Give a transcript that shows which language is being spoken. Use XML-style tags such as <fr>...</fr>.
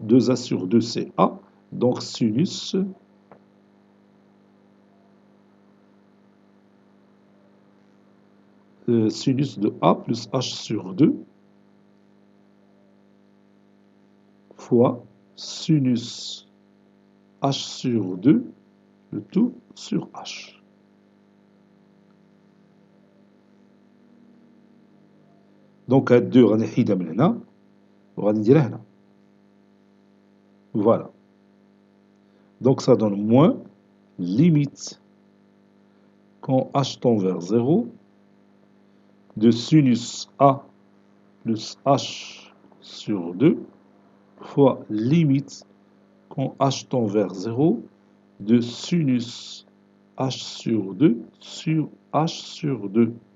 <fr>2A sur 2, c'est A. Donc, sinus sinus de A plus H sur 2 fois sinus H sur 2, le tout sur H.</fr> <ar>Donc, هاد 2 غادي نحيدها من هنا وغادي نديرها هنا.</ar> <fr>Voilà. Donc, ça donne moins limite quand H tend vers 0 de sinus A plus H sur 2 fois limite quand H tend vers 0 de sinus H sur 2 sur H sur 2.</fr>